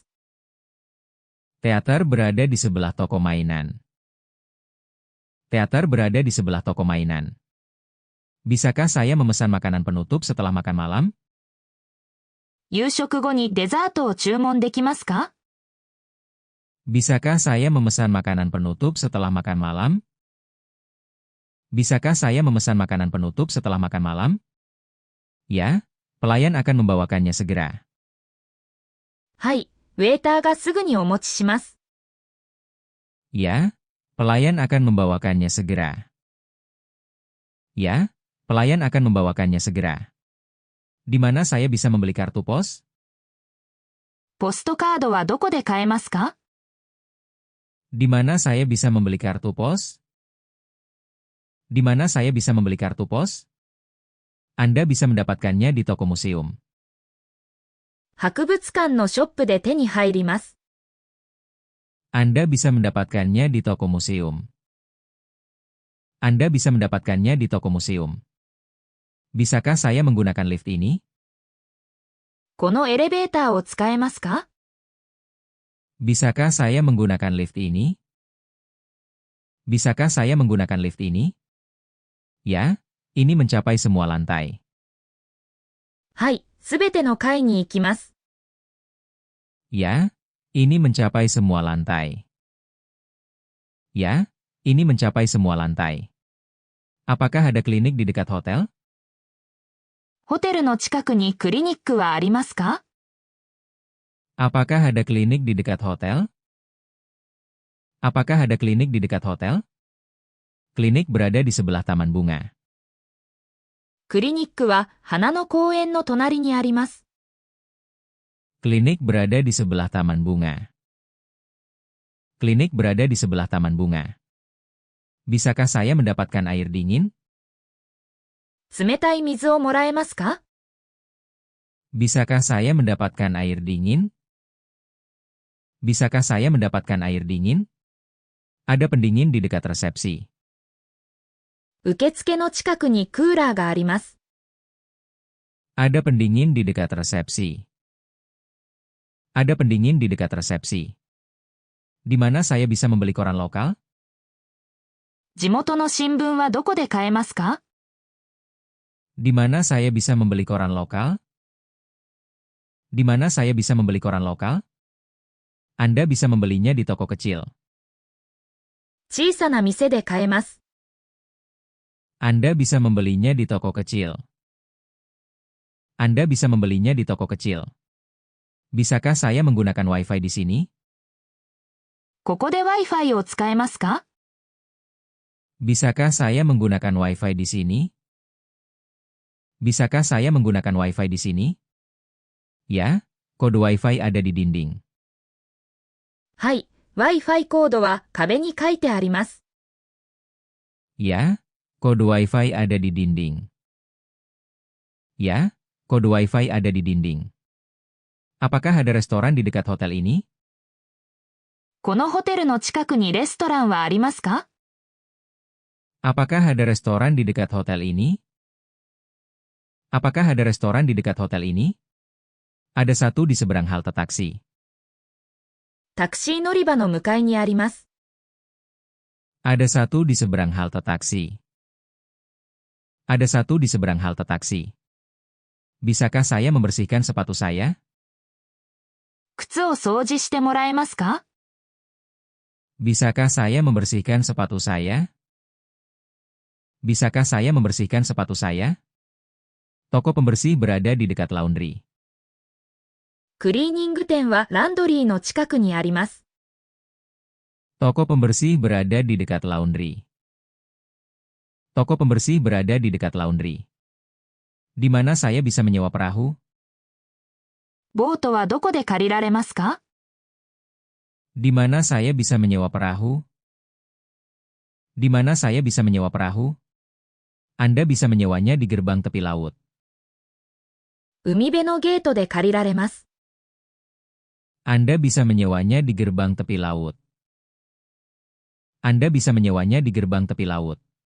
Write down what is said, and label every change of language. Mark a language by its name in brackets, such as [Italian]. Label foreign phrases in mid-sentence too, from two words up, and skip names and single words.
[Indonesian] Teater berada di sebelah toko mainan. Teater berada di sebelah toko mainan. Bisakah saya memesan makanan penutup setelah makan malam? [Japanese] 夕食後にデザートを注文できますか？ [Indonesian] Bisakah saya memesan makanan penutup setelah makan malam? Bisakah saya memesan makanan penutup setelah makan malam? Ya, pelayan akan membawakannya segera. [Japanese] はい、ウェーターがすぐにお持ちします。 [Indonesian] Ya, pelayan akan membawakannya segera. Ya, pelayan akan membawakannya segera. Di mana saya bisa membeli kartu pos? [Japanese] ポストカードはどこで買えますか？ [Indonesian] Di mana saya bisa membeli kartu pos? Di mana saya bisa membeli kartu pos? Anda bisa mendapatkannya di toko museum. [Japanese] 博物館のショップで手に入ります。 [Indonesian] Anda bisa mendapatkannya di toko museum. Anda bisa mendapatkannya di toko museum. Bisakah saya menggunakan lift ini? [Japanese] このエレベーターを使えますか？ [Indonesian] Bisakah saya menggunakan lift ini? Bisakah saya menggunakan lift ini? Ya, ini mencapai semua lantai. [Japanese] はい、すべての階に行きます。 [Indonesian] Ya, ini mencapai semua lantai. Ya, ini mencapai semua lantai. Apakah ada klinik di dekat hotel? [Japanese] ホテルの近くにクリニックはありますか？ [Indonesian] Apakah ada klinik di dekat hotel? Apakah ada klinik di dekat hotel? Klinik berada di sebelah taman bunga. [Japanese] クリニックは花の公園の隣にあります。 [Indonesian] Klinik berada di sebelah taman bunga. Klinik berada di sebelah taman bunga. Bisakah saya mendapatkan air dingin? [Japanese] 冷たい水をもらえますか？ [Indonesian] Bisakah saya mendapatkan air dingin? Bisakah saya mendapatkan air dingin? Ada pendingin di dekat resepsi. [Japanese] 受付の近くにクーラーがあります。 [Indonesian] Ada pendingin di dekat resepsi. Ada pendingin di dekat resepsi. Di mana saya bisa membeli koran lokal? [Japanese] 地元の新聞はどこで買えますか？ [Indonesian] Di mana saya bisa membeli koran lokal? Di mana saya bisa membeli koran lokal? Anda bisa membelinya di toko kecil. [Japanese] 小さな店で買えます。 [Indonesian] Anda bisa membelinya di toko kecil. Anda bisa membelinya di toko kecil. Bisakah saya menggunakan Wi-Fi di sini? [Japanese] ここで Wi-Fi を使えますか？ [Indonesian] Bisakah saya menggunakan Wi-Fi di sini? Bisakah saya menggunakan Wi-Fi di sini? Ya, kode Wi-Fi ada di dinding. [Japanese] はい、Wi-Fi コードは壁に書いてあります。 [Indonesian] Ya, kode Wi-Fi ada di dinding. Ya, kode Wi-Fi ada di dinding. Apakah ada restoran di dekat hotel ini? [Japanese] このホテルの近くにレストランはありますか？ [Indonesian] Apakah ada restoran di dekat hotel ini? Apakah ada restoran di dekat hotel ini? Ada satu di seberang halte taksi. [Japanese] タクシー乗り場の向かいにあります。 [Indonesian] Ada satu di seberang halte taksi. Ada satu di seberang halte taksi. Bisakah saya membersihkan sepatu saya? [Japanese] 靴を掃除してもらえますか？ [Indonesian] Bisakah saya membersihkan sepatu saya? Bisakah saya membersihkan sepatu saya? Toko pembersih berada di dekat laundry. [Japanese] クリーニング店はランドリーの近くにあります。 [Indonesian] Toko pembersih berada di dekat laundry. Toko pembersih berada di dekat laundry. Di mana saya bisa menyewa perahu? [Japanese] ボートはどこで借りられますか？ [Indonesian] Di mana saya bisa menyewa perahu? Di mana saya bisa menyewa perahu? Anda bisa menyewanya di gerbang tepi laut. [Japanese] 海辺のゲートで借りられます。 [Indonesian] Anda bisa menyewanya di gerbang tepi laut. Anda bisa menyewanya di gerbang tepi laut.